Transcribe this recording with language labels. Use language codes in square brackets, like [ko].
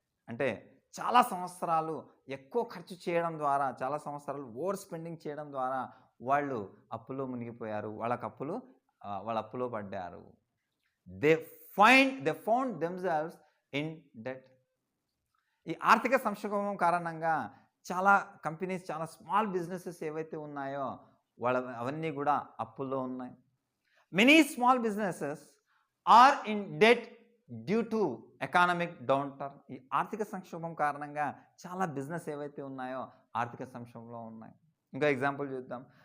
[te] అంటే చాలా సంవత్సరాలు ఎక్కువ ఖర్చు చేయడం ద్వారా, చాలా సంవత్సరాలు ఓవర్ స్పెండింగ్ చేయడం ద్వారా వాళ్ళు అప్పులో మునిగిపోయారు, వాళ్ళ అప్పులో పడ్డారు. [en] They found themselves in debt. [te] ఈ ఆర్థిక సంక్షోభం కారణంగా చాలా కంపెనీస్, చాలా స్మాల్ బిజినెసెస్ ఏవైతే ఉన్నాయో అవన్నీ కూడా అప్పుల్లో ఉన్నాయి. [en] Many small businesses are in debt due to economic downturn. [te] ఈ ఆర్థిక సంక్షోభం కారణంగా చాలా బిజినెస్ ఏవైతే ఉన్నాయో ఆర్థిక సంక్షోభంలో ఉన్నాయి. ఇంకో ఎగ్జాంపుల్ చూద్దాం.